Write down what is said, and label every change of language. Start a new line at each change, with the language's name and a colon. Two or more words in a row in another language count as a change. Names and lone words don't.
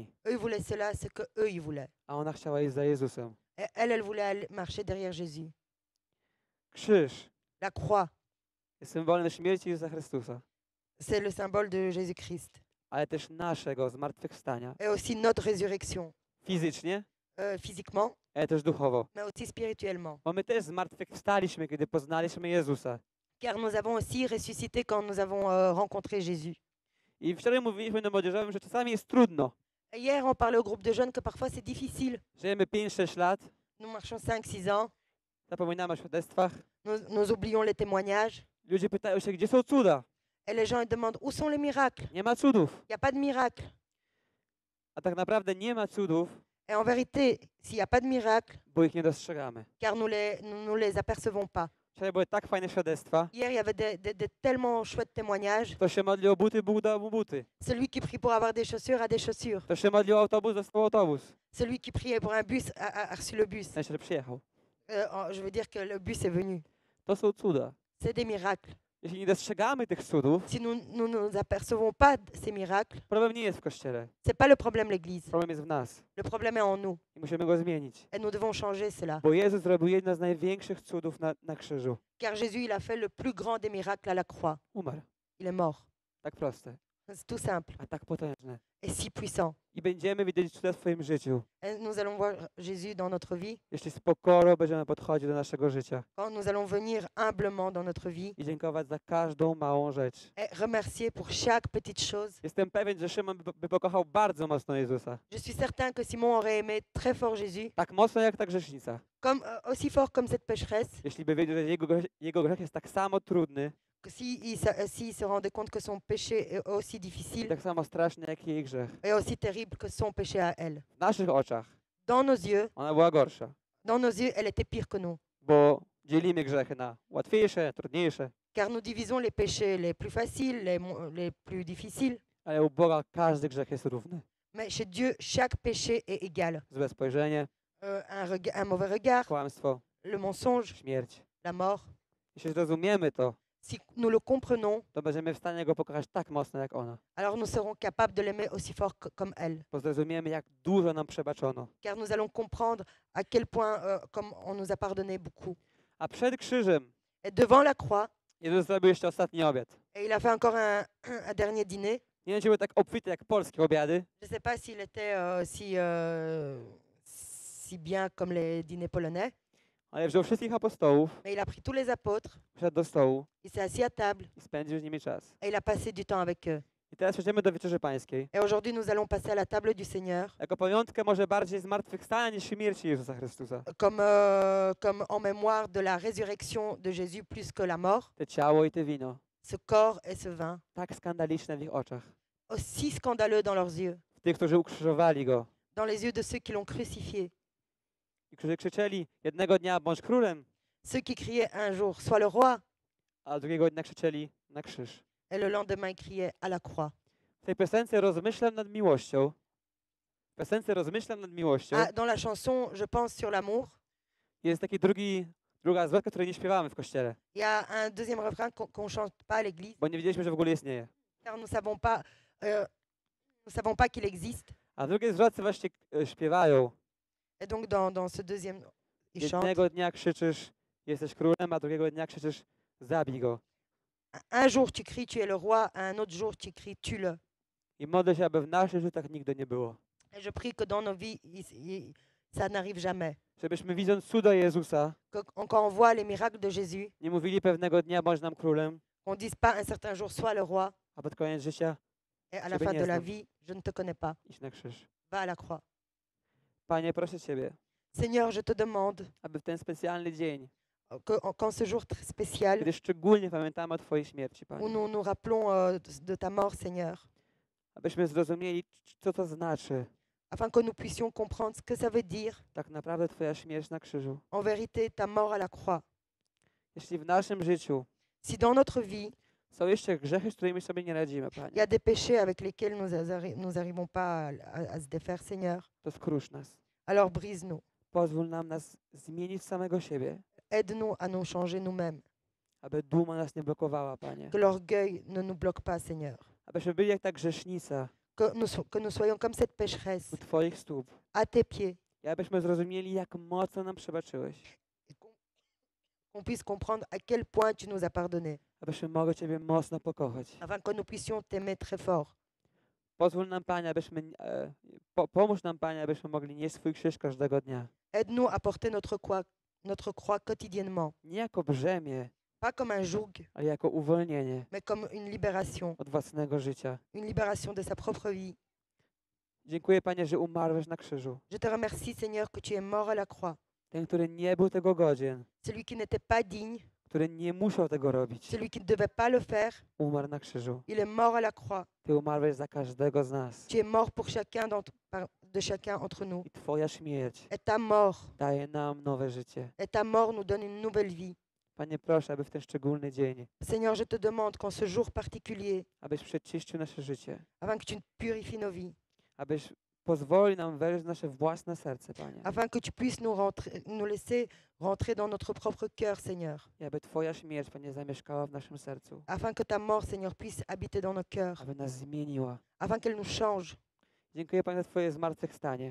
French: Eux, ils voulaient cela, ce que eux, ils voulaient.
Polish: A ona chciała iść za Jezusem.
French: Et elle voulait marcher derrière Jésus.
Polish: Krzyż
French: La croix,
Polish: jest symbolem śmierci Jezusa Chrystusa,
French: c'est le symbole de Jésus-Christ.
Polish: ale też naszego zmartwychwstania.
French: Et aussi notre résurrection,
Polish: Fizycznie,
French: physiquement,
Polish: ale też duchowo.
French: mais aussi spirituellement.
Polish: Bo my też zmartwychwstaliśmy, kiedy poznaliśmy Jezusa.
French: Car nous avons aussi ressuscité quand nous avons rencontré Jésus.
Polish: I wczoraj mówiliśmy na młodzieżowym, że czasami jest trudno.
French: Et hier, on parlait au groupe de jeunes que parfois c'est difficile.
Polish: Żyjemy 5-6 lat,
French: Nous marchons 5-6 ans,
Polish: zapominamy o świadectwach.
French: nous oublions les témoignages.
Polish: Ludzie pytają się, gdzie są cuda.
French: Et les gens ils demandent où sont les miracles.
Polish: Nie ma cudów.
French: Il n'y a pas de miracle.
Polish: A tak naprawdę nie ma cudów,
French: Et en vérité, s'il n'y a pas de miracle,
Polish: bo ich nie dostrzegamy.
French: car nous les apercevons pas.
Polish: Wczoraj były tak fajne świadectwa.
French: Hier, il y avait des tellement chouettes témoignages.
Polish: Kto się modlił o buty, Bóg dał mu buty.
French: Celui qui prie pour avoir des chaussures a des chaussures.
Polish: Kto się modlił o autobus, dostał autobus.
French: Celui qui priait pour un bus a reçu le bus.
Polish: Znaczy, że przyjechał.
French: Je veux dire que le bus est venu.
Polish: To są cuda.
French: C'est des miracles.
Polish: Jeśli nie dostrzegamy tych cudów,
French: Si nous ne apercevons pas ces miracles,
Polish: problem nie jest w Kościele.
French: c'est pas le problème l'Église.
Polish: Problem jest w nas.
French: Le problème est en nous.
Polish: I musimy go zmienić.
French: Et nous devons changer cela.
Polish: Bo Jezus zrobił jedno z największych cudów na krzyżu.
French: Car Jésus, il a fait le plus grand des miracles à la croix.
Polish: Umarł.
French: Il est mort.
Polish: Tak proste,
French: C'est tout simple
Polish: a tak potężne.
French: et si puissant.
Polish: I będziemy widzieć cuda w swoim życiu,
French: Et nous allons voir Jésus dans notre vie
Polish: jeśli z pokorą będziemy podchodzić do naszego życia
French: quand nous allons venir humblement dans notre vie
Polish: i dziękować za każdą małą rzecz.
French: et remercier pour chaque petite chose.
Polish: Jestem pewien, że Szymon by pokochał bardzo mocno Jezusa.
French: Je suis certain que Simon aurait aimé très fort Jésus,
Polish: Tak mocno jak ta grzesznica.
French: comme, aussi fort comme cette pécheresse,
Polish: Jeśli by wiedział, że jego grzech jest tak samo trudny
French: que s'il se rendait compte que son péché est aussi
Polish: i
French: difficile
Polish: tak samo straszny jak jej grzech.
French: et aussi terrible que son péché à elle.
Polish: W naszych oczach
French: Dans nos yeux,
Polish: ona była gorsza,
French: elle était pire que nous.
Polish: bo dzielimy grzechy na łatwiejsze, trudniejsze,
French: Car nous divisons les péchés les plus faciles, les plus difficiles.
Polish: ale u Boga każdy grzech jest równy.
French: Mais chez Dieu, chaque péché est égal.
Polish: Złe spojrzenie,
French: Un mauvais regard,
Polish: kłamstwo,
French: le mensonge,
Polish: śmierć.
French: la mort.
Polish: Jeśli zrozumiemy to,
French: Si nous le comprenons,
Polish: to będziemy w stanie Go pokochać tak mocno jak ona.
French: alors nous serons capables de l'aimer aussi fort comme elle.
Polish: Bo zrozumiemy, jak dużo nam przebaczono.
French: Car nous allons comprendre à quel point, comme on nous a pardonné beaucoup.
Polish: A przed krzyżem
French: Et devant la croix,
Polish: Jezus zrobił jeszcze ostatni obiad.
French: et il a fait encore un dernier dîner.
Polish: Nie wiem, czy były tak obfite jak polskie obiady,
French: Je ne sais pas s'il était si bien comme les dîners polonais,
Polish: ale wziął wszystkich apostołów,
French: mais il a pris tous les apôtres,
Polish: wszedł do stołu
French: il s'est assis à table
Polish: i spędził z nimi czas.
French: et il a passé du temps avec eux.
Polish: I teraz przejdziemy do Wieczerzy Pańskiej.
French: Et aujourd'hui, nous allons passer à la table du Seigneur
Polish: Jako pamiątkę może bardziej zmartwychwstania niż śmierci Jezusa Chrystusa.
French: comme en mémoire de la résurrection de Jésus plus que la mort,
Polish: Te ciało i te wino,
French: ce corps et ce vin,
Polish: tak skandaliczne w ich oczach.
French: aussi scandaleux dans leurs yeux,
Polish: W tych, którzy ukrzyżowali Go
French: dans les yeux de ceux qui l'ont crucifié,
Polish: i którzy krzyczeli jednego dnia bądź królem,
French: ceux qui criaient un jour, sois le roi,
Polish: a drugiego dnia krzyczeli na krzyż.
French: et le lendemain ils criaient à la croix.
Polish: W tej piosence rozmyślam nad miłością. W piosence rozmyślam nad miłością.
French: Ah, dans la chanson Je pense sur l'amour,
Polish: Jest taki druga zwrotka, której nie śpiewamy w kościele,
French: il y a un deuxième refrain qu'on chante pas à l'église,
Polish: bo nie wiedzieliśmy, że w ogóle istnieje.
French: car nous savons pas qu'il existe.
Polish: A w drugiej zwrotce właśnie śpiewają.
French: Et donc dans ce deuxième, ils chantent.
Polish: Jednego dnia krzyczysz, jesteś królem, a drugiego dnia krzyczysz, zabij go.
French: Un jour tu cries, tu es le roi, un autre jour tu cries, tue-le.
Polish: I modlę się, aby w naszych życiach nigdy nie było.
French: Et je prie que dans nos vies, ça n'arrive jamais.
Polish: Żebyśmy widząc cuda Jezusa,
French: Quand on voit les miracles de Jésus,
Polish: nie mówili pewnego dnia bądź nam królem,
French: qu'on ne dise pas un certain jour, sois le roi,
Polish: a pod koniec życia
French: et à la
Polish: Ciebie
French: fin
Polish: nie
French: de la
Polish: znam.
French: vie, je ne te connais pas.
Polish: iść na krzyż.
French: Va à la croix.
Polish: Panie, proszę Ciebie,
French: Seigneur, je te demande
Polish: aby w ten specjalny dzień,
French: qu'en ce jour très spécial,
Polish: gdy szczególnie pamiętamy o Twojej śmierci,
French: où
Polish: Panie,
French: nous nous rappelons de ta mort, Seigneur,
Polish: abyśmy zrozumieli, co to znaczy
French: afin que nous puissions comprendre ce que ça veut dire,
Polish: tak naprawdę Twoja śmierć na krzyżu.
French: en vérité, ta mort à la croix.
Polish: Jeśli w naszym życiu
French: Si dans notre vie,
Polish: są jeszcze grzechy, z którymi sobie nie radzimy,
French: il y
Polish: Panie,
French: a des péchés avec lesquels nous n'arrivons pas à se défaire, Seigneur,
Polish: to skrusz nas.
French: alors brise-nous.
Polish: Pozwól nam nas zmienić samego siebie,
French: Aide-nous à nous changer nous-mêmes.
Polish: aby duma nas nie blokowała, Panie.
French: Que l'orgueil ne nous bloque pas, Seigneur.
Polish: Abyśmy byli jak ta grzesznica
French: Que nous soyons comme cette pécheresse,
Polish: u Twoich stóp.
French: à tes pieds,
Polish: I abyśmy zrozumieli, jak mocno nam przebaczyłeś.
French: et qu'on puisse comprendre à quel point tu nous as pardonné,
Polish: Abyśmy mogli Ciebie mocno pokochać.
French: afin que nous puissions t'aimer très fort.
Polish: Pozwól nam, Panie, pomóż nam, Panie, abyśmy mogli nieść swój krzyż każdego dnia.
French: Aide-nous à porter notre croix quotidiennement,
Polish: Nie jako brzemię,
French: pas comme un joug,
Polish: ale jako uwolnienie
French: mais comme une libération
Polish: od własnego życia.
French: de sa propre vie.
Polish: Dziękuję, Panie, że umarłeś na krzyżu.
French: Je te remercie, Seigneur, que tu es mort à la croix.
Polish: Ten, który nie był tego godzien,
French: Celui qui n'était pas digne,
Polish: który nie musiał tego robić,
French: celui qui ne devait pas le faire,
Polish: umarł na krzyżu.
French: il est mort à la croix.
Polish: Ty umarłeś za każdego z nas.
French: Tu es mort pour de chacun entre nous.
Polish: I Twoja śmierć
French: Et ta mort,
Polish: daje nam nowe życie.
French: nous donne une nouvelle vie.
Polish: Panie, proszę, aby w ten szczególny dzień,
French: Seigneur, je te demande qu'en ce jour particulier,
Polish: abyś przeczyścił nasze życie,
French: afin que tu purifies nos vies,
Polish: abyś pozwolił nam wejść w nasze własne serce, Panie.
French: afin que tu puisses nous laisser rentrer dans notre propre cœur, Seigneur,
Polish: I aby Twoja śmierć, Panie, zamieszkała w naszym sercu,
French: afin que ta mort, Seigneur, puisse habiter dans nos cœurs,
Polish: aby nas zmieniła.
French: afin qu'elle nous change.
Polish: Dziękuję, Panie, za Twoje zmartwychwstanie.